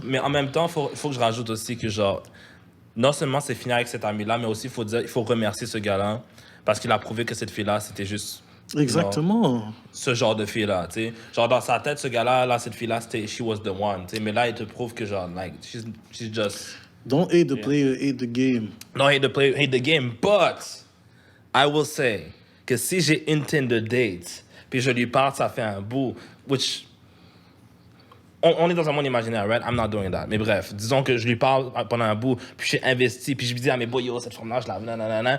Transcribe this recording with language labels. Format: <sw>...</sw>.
<fr>Mais en même temps, il faut que je rajoute aussi que genre, non seulement c'est fini avec cet ami-là, mais aussi il faut remercier ce gars-là parce qu'il a prouvé que cette fille-là, c'était juste... Exactement. Genre, ce genre de fille-là, tu sais. Genre, dans sa tête, ce gars-là, cette fille-là, c'était</fr> <en>she was the one,</en> <fr>tu sais. Mais là, il te prouve que genre, like,</fr> <en>she's just... Don't hate the player, hate the game. Don't hate the player, hate the game. But, I will say</en> <fr>que si j'ai une Tinder date, puis je lui parle, ça fait un bout, which... On est dans un monde imaginaire, right?</fr> <en>I'm not doing that.</en> <fr>Mais bref, disons que je lui parle pendant un bout, puis j'ai investi, puis je lui dis à mes boys, yo, cette femme-là, je la... nanana.</fr>